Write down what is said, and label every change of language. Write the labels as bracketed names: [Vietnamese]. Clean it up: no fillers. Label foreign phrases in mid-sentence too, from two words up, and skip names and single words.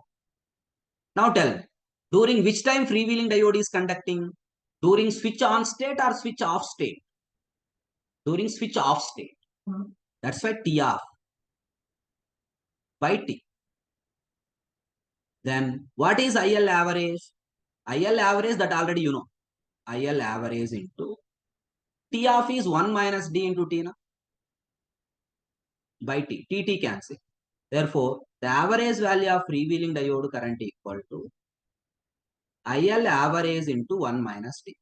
[English] Now tell me, during which time freewheeling diode is conducting? During switch on state or switch off state? During switch off state. That's why T off by T. Then what is IL average? IL average, that already you know. IL average into T off is 1 minus D into T na? By T. T cancel. Therefore, the average value of freewheeling diode current equal to IL average into 1 minus T.